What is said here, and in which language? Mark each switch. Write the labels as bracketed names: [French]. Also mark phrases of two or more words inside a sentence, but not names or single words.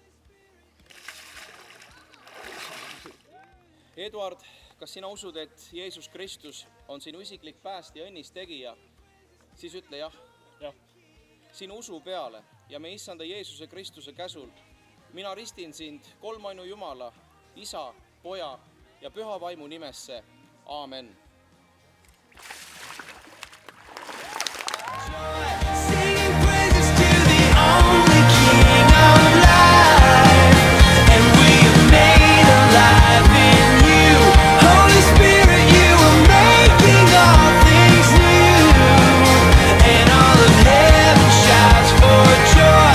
[Estonian] Eduard, kas sina usud, et Jeesus Kristus on sinu isiklik päästja ja õnnistegija? Siis ütle jah. Sinu usu peale ja meie issanda Jeesuse Kristuse käsul mina ristin sind kolmainu Jumala, Isa, Poja ja Püha Vaimu nimesse. Aamen. [English] Singing praises to the only King of life, and we are made alive in you. Holy Spirit, you are making all things new, and all of heaven shouts for joy.